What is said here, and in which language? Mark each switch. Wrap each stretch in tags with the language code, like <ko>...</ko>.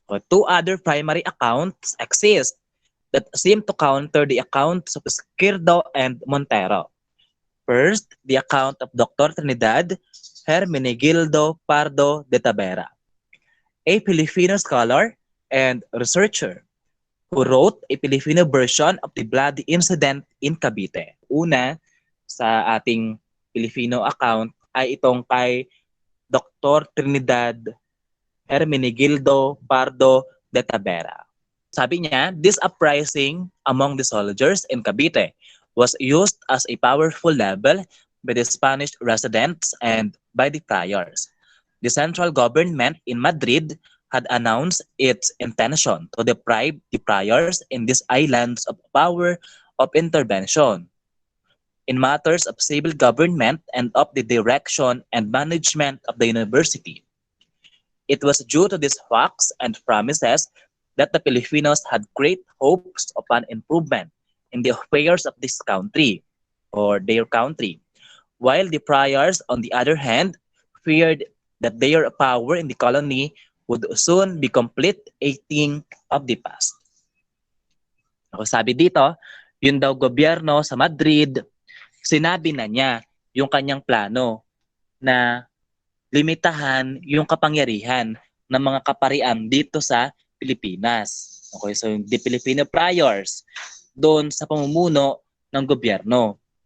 <en>Two other primary accounts exist that seem to counter the accounts of Esquerdo and Montero. First, the account of Dr. Trinidad Hermenegildo Pardo de Tavera, a Filipino scholar and researcher who wrote a Filipino version of the bloody incident in Cavite.</en> <tl>Una, sa ating Filipino account ay itong kay Dr. Trinidad Hermenegildo Pardo de Tavera. Sabi niya,</tl> <en>this uprising among the soldiers in Cavite was used as a powerful level by the Spanish residents and by the friars. The central government in Madrid had announced its intention to deprive the friars in these islands of power of intervention in matters of civil government and of the direction and management of the university. It was due to these facts and promises that the Filipinos had great hopes of an improvement in the affairs of this country or their country, while the friars, on the other hand, feared that their power in the colony would soon be complete a thing of the past.</en> <tl>Ako sabi dito, yun daw gobyerno sa Madrid, sinabi na niya yung kanyang plano na limitahan yung kapangyarihan ng mga kaparian dito sa Pilipinas. Okay,</tl> <en>so the Filipino friars</en> <tl>doon sa pamumuno ng gobyerno.</tl>